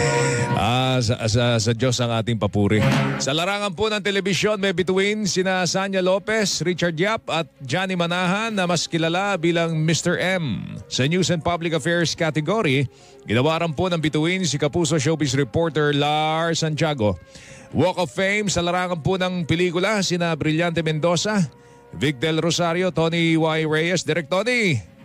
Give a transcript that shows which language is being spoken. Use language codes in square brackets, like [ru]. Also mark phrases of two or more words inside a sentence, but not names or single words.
[tl] Sa Diyos ang ating papuri. Sa larangan po ng telebisyon, may bituin sina Sanya Lopez, Richard Yap at Johnny Manahan na mas kilala bilang Mr. M. Sa News and Public Affairs category, ginawaran po ng bituin si Kapuso [en] Showbiz reporter [tl] Lars Santiago. Walk of Fame sa larangan po ng pelikula sina Brillante Mendoza, Vic Del Rosario, Tony Y. Reyes. Direk Tony.